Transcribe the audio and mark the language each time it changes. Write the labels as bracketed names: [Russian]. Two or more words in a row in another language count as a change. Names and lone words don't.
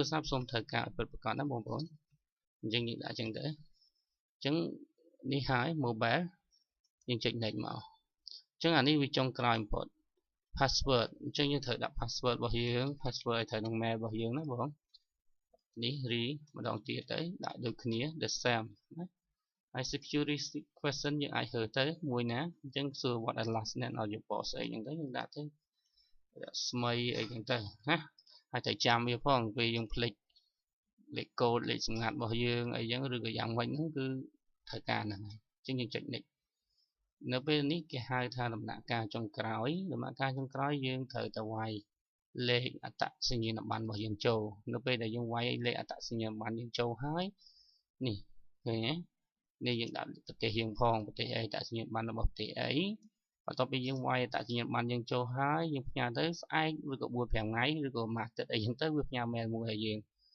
[Khmer] ស័ព្ទសូមត្រូវការឲ្យពិតប្រាកដណាបងប្អូនអញ្ចឹងយើងដាក់ចឹងទៅអញ្ចឹងនេះហើយ mobile យើងចុច next មកអញ្ចឹងអានេះវាចុងក្រោយបំផុត password អញ្ចឹងយើងត្រូវដាក់ password របស់យើង password ឲ្យត្រូវនឹង mail របស់យើងណាបងនេះរី ម្ដងទៀតទៅដាក់ដូចគ្នា [English] the same [Khmer] ណាហើយ [English] security question [Khmer] យើងអាចរើសទៅមួយណាអញ្ចឹងសួរ [English] what are last name [Khmer] ឲ្យយើងបកស្អីអញ្ចឹងទៅយើងដាក់ទៅស្មី អីអញ្ចឹងទៅណាហើយត្រូវចាំវាផងពេលយើងភ្លេចលេខកូដលេខសម្ងាត់របស់យើងអីចឹងឬក៏យ៉ាងម៉េចហ្នឹងគឺ ត្រូវការហ្នឹងអញ្ចឹងយើងចុច next នៅពេលនេះគេហៅថាដំណាក់កាលចុងក្រោយដំណាក់កាលចុងក្រោយយើងត្រូវទៅវាយលេខអត្តសញ្ញាណប័ណ្ណរបស់យើងចូលនៅពេលដែលយើងវាយលេខអត្តសញ្ញាណប័ណ្ណយើងចូលហើយនេះឃើញទេនេះយើងដាក់ប្រទេសយើងផងប្រទេសអីតាសញ្ញាណប័ណ្ណរបស់ប្រទេសអីបន្ទាប់ពីយើងវាយតាសញ្ញាណប័ណ្ណយើងចូលហើយយើងផ្ញើទៅស្អែកឬក៏4 5ថ្ងៃឬក៏មួយអាទិត្យអីចឹងទៅវាផ្ញើ mail មួយឲ្យយើង